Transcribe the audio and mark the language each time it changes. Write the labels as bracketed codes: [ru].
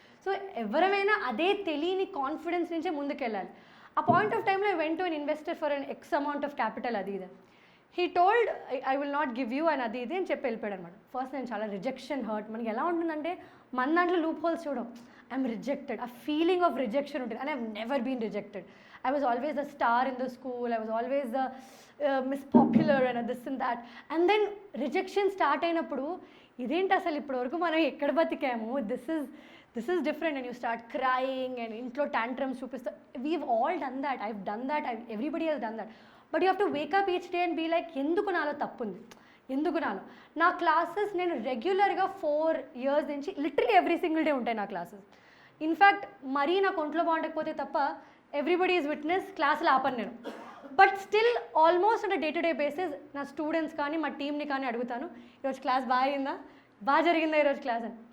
[te] So ఎవరైనా అదే తెలియని కాన్ఫిడెన్స్ నుంచే ముందుకెళ్ళాలి. ఆ పాయింట్ ఆఫ్ టైంలో [en] went to an investor for an X amount of capital, [te] అది ఇది. [en] he told I will not give you [te] అని అది ఇది అని చెప్పి వెళ్ళిపోయాడు అనమాట. ఫస్ట్ నేను చాలా రిజెక్షన్ హర్ట్. మనకి ఎలా ఉంటుందంటే మన దాంట్లో లూప్ హోల్స్ చూడం. [en] I'm rejected, [te] ఆ ఫీలింగ్ ఆఫ్ రిజెక్షన్ ఉంటుంది. [en] And I have never been rejected. I was always the star in the school. I was always the Miss Popular and this and that. And then rejection start [te] అయినప్పుడు ఇదేంటి అసలు ఇప్పటి వరకు మనం ఎక్కడ బతికాము, [en] this is different, and you start crying and [te] ఇంట్లో tantrums చూపిస్తా. [en] We've all done that. I've done that. Everybody has done that. But you have to wake up each day and be like, [te] ఎందుకు నాలో తప్పు ఉంది, ఎందుకు నాలో. నా classes నేను రెగ్యులర్గా 4 years నుంచి లిటరలీ ఎవ్రీ సింగిల్ డే ఉంటాయి నా క్లాసెస్. ఇన్ఫ్యాక్ట్ మరీ నాకు ఒంట్లో బాగుండకపోతే తప్ప [en] everybody is witness, [te] క్లాసులు ఆపను నేను. But still [en] almost on day to day basis [te] నా స్టూడెంట్స్ కానీ మా టీమ్ని కానీ అడుగుతాను, ఈరోజు క్లాస్ బాగా అయిందా, బాగా జరిగిందా ఈరోజు క్లాస్ అని.